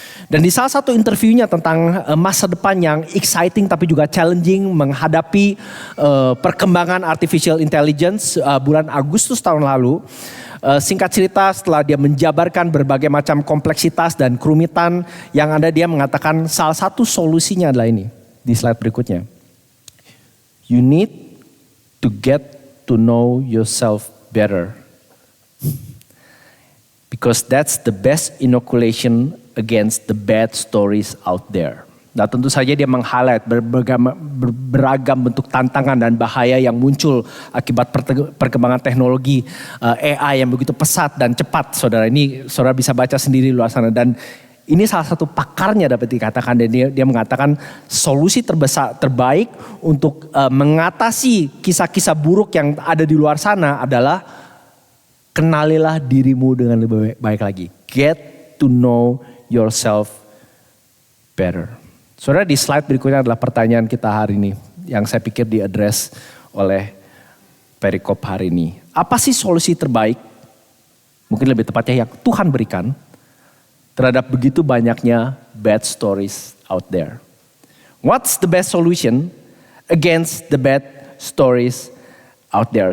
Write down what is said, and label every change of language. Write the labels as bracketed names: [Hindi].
[Indonesian] Dan di salah satu interviewnya tentang masa depan yang exciting tapi juga challenging menghadapi perkembangan artificial intelligence bulan Agustus tahun lalu. Singkat cerita, setelah dia menjabarkan berbagai macam kompleksitas dan kerumitan yang ada, dia mengatakan salah satu solusinya adalah ini. Di slide berikutnya. [English] You need to get to know yourself better. Because that's the best inoculation against the bad stories out there. [Indonesian] Nah, tentu saja dia meng-highlight beragam bentuk tantangan dan bahaya yang muncul akibat perkembangan teknologi AI yang begitu pesat dan cepat. Saudara, ini saudara bisa baca sendiri luar sana. Dan ini salah satu pakarnya dapat dikatakan, dan dia mengatakan solusi terbaik untuk mengatasi kisah-kisah buruk yang ada di luar sana adalah kenalilah dirimu dengan lebih baik lagi. [English] Get to know yourself better. [Indonesian] Saudara, di slide berikutnya adalah pertanyaan kita hari ini yang saya pikir diadres oleh perikop hari ini. Apa sih solusi terbaik? Mungkin lebih tepatnya yang Tuhan berikan terhadap begitu banyaknya [English] bad stories out there. What's the best solution against the bad stories out there?